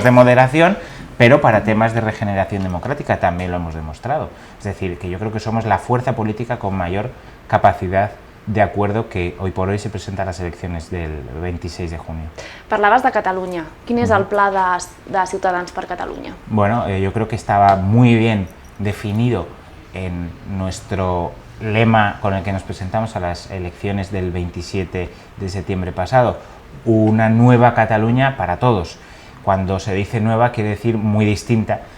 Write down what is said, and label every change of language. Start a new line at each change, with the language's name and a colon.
Spanish: de moderación, pero para temas de regeneración democrática también lo hemos demostrado. Es decir, que yo creo que somos la fuerza política con mayor capacidad de acuerdo que hoy por hoy se presenta a las elecciones del 26 de junio.
Catalan: Parlaves de Catalunya. Quin és el pla de Ciutadans per Catalunya?
Spanish: Bueno, yo creo que estaba muy bien definido en nuestro lema con el que nos presentamos a las elecciones del 27 de septiembre pasado: una nueva Cataluña para todos. Cuando se dice nueva, quiere decir muy distinta